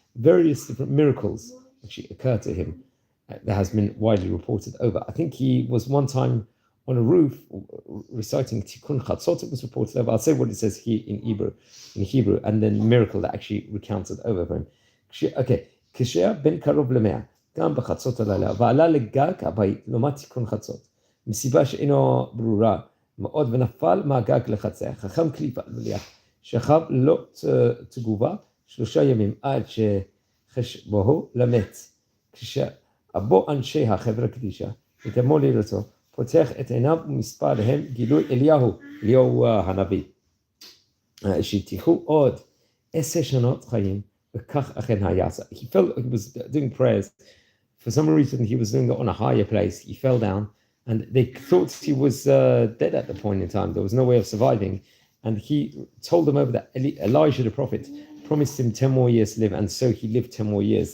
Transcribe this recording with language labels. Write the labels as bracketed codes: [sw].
[en] Now, various different miracles actually occurred to him. That has been widely reported over. I think he was one time on a roof reciting Tikkun Chatzot. It was reported over. I'll say what it says here in Hebrew, and then miracle that actually recounted over for him. [he] Okay, כשהיה בן קרוב ל100, גם בחצות הלילה, ועלה לגג הבית, לומד תיקון חצות, מסיבה שאינו ברורה מאוד, ונפל מהגג לחציה. חכם כליפה אלמליח, שכב לא תגובה 3 ימים, עד שחשבוהו למת. כשאבו אנשי החברה קדישה, ותמו לראותו, פותח את עיניו ומספר להם גילוי אליהו הנביא. שתיחו עוד 10 שנות חיים, וכך אכן היה. [en] He felt like he was doing prayers. For some reason, he was doing it on a higher place. He fell down, and they thought he was dead at the point in time. There was no way of surviving. And he told them over that Elijah the prophet promised him 10 more years to live, and so he lived 10 more years.